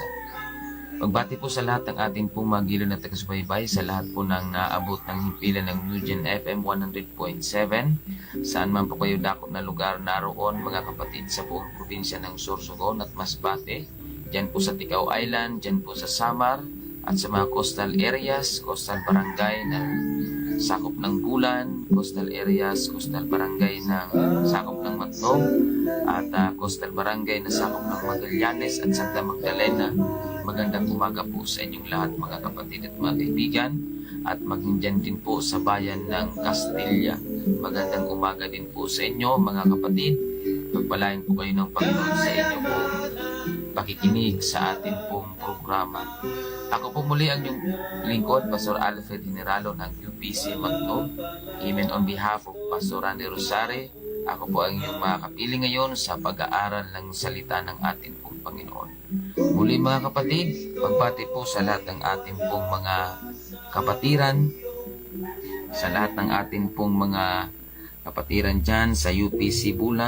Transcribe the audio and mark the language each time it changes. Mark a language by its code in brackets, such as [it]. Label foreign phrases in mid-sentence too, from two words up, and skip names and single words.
[tl] Pagbati po sa lahat ng ating pong magilo na taga-subaybay, sa lahat po ng naabot ng himpilan ng New Gen FM 100.7, saan man po kayo dakot na lugar naroon, mga kapatid, sa buong probinsya ng Sorsogon at Masbate, dyan po sa Ticao Island, dyan po sa Samar, at sa mga [en] coastal areas, [tl] coastal barangay na sakop ng Bulan, [en] coastal areas, [tl] coastal barangay na sakop ng Matnog, at coastal barangay na sakop ng Magallanes at Santa Magdalena. Magandang umaga po sa inyong lahat, mga kapatid at mga kaibigan, at maging dyan din po sa bayan ng Castilla. Magandang umaga din po sa inyo, mga kapatid. Pagpalain po kayo ng Panginoon sa inyo po pakikinig sa ating pong programa. Ako po muli ang inyong lingkod, Pastor Alfred Generalo ng UPC Magnog. Amen. [en] On behalf of [tl] Pastor Randy Rosare, ako po ang inyong mga kapiling ngayon sa pag-aaral ng salita ng ating pong Panginoon. Muli, mga kapatid, pagbati po sa lahat ng ating pong mga kapatiran, sa lahat ng ating pong mga kapatiran dyan sa UPC Bulan.